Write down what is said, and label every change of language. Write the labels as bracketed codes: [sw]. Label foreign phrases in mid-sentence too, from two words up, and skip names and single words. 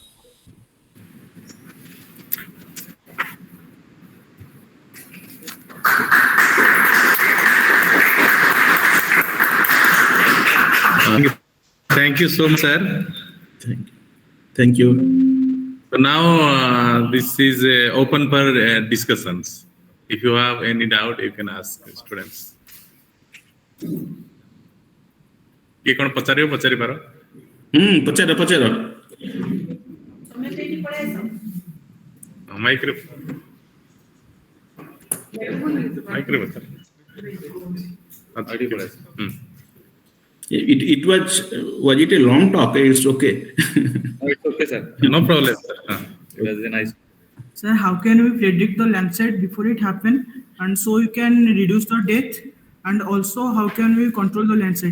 [en] Thank you so much, sir. Thank you. Thank you. So now this is open for discussions. If you have any doubt, you can ask students. [or] କିଏ କ'ଣ ପଚାରିବ ପଚାରି ପାର? ପଚାର ପଚାର। ମାଇକ୍ରେ ମାଇକ୍ରେ ପଚାର। [en] It was it a long talk? It's okay. It's okay, sir. No problem, sir. It was a nice. Sir, how can we predict the landslide before it happen, and so you can reduce the death, and also how can we control the landslide?